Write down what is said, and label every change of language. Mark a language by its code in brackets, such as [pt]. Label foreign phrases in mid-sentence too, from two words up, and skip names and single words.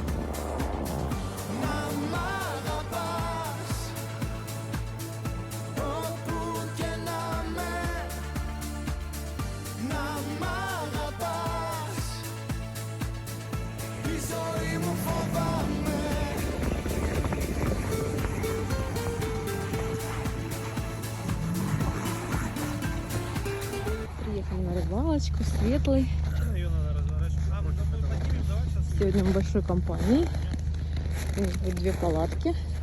[el] Να μ' αγαπάς όπου και να με, να μ' αγαπάς, τη ζωή μου φοβάμαι. [ru] Приехали на рыбалочку, Светлый. Сегодня мы большой компанией. У них будет 2 палатки.